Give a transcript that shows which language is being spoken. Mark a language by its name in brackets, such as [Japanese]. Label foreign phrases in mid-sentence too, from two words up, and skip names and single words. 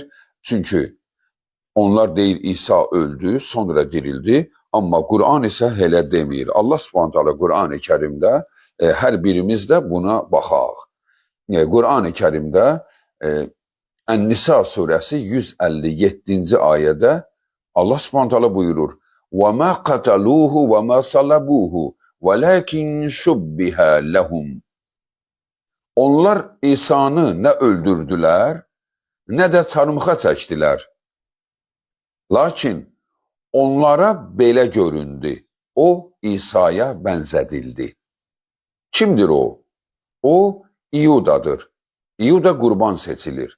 [Azerbaijani] Çünki onlar deyir İsa öldü, sonra dirildi, amma Qur'an isə elə demir. Allah [Arabic] سبحانه تعالى [Azerbaijani] Qur'an-ı Kərimdə hər birimiz də buna baxaq. Qur'an-ı Kərimdə Ən-Nisa surəsi 157-ci ayədə Allah [Arabic] سبحانه تعالى [Azerbaijani] buyurur: [Arabic] وَمَا قَتَلُوهُ وَمَا صَلَبُوهُ وَلَكِنْ شُبِّهَ لَهُمْ. [Azerbaijani] Onlar İsa'nı nə öldürdülər, nə də çarmıxa çəkdilər. Lakin onlara belə göründü. O, İsa'ya bənzədildi. Kimdir o? O, İudadır. İuda qurban seçilir.